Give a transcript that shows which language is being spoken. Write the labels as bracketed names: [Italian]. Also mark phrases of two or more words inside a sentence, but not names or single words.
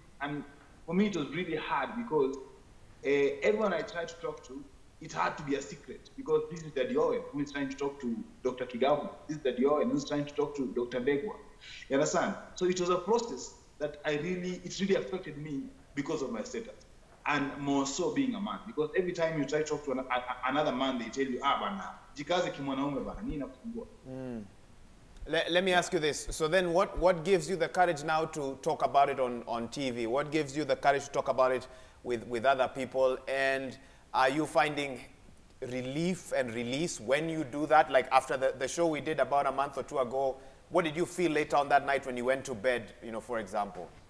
[English] And for me, it was really hard because everyone I tried to talk to, it had to be a secret because this is the DON who is trying to talk to Dr. Kigabu. This is the DON who is trying to talk to Dr. Begwa. You understand? So it was a process that it really affected me because of my status. And more so being a man. Because every time you try to talk to another man, they tell you, [Swahili] bana, jikaze kimwanaume bana, nini nakusumbua. [English] Let me ask you this. So then what gives you the courage now to talk about it on TV? What gives you the courage to talk about it with other people? And are you finding relief and release when you do that? Like after the show we did about a month or two ago, what did you feel later on that night when you went to bed, for example?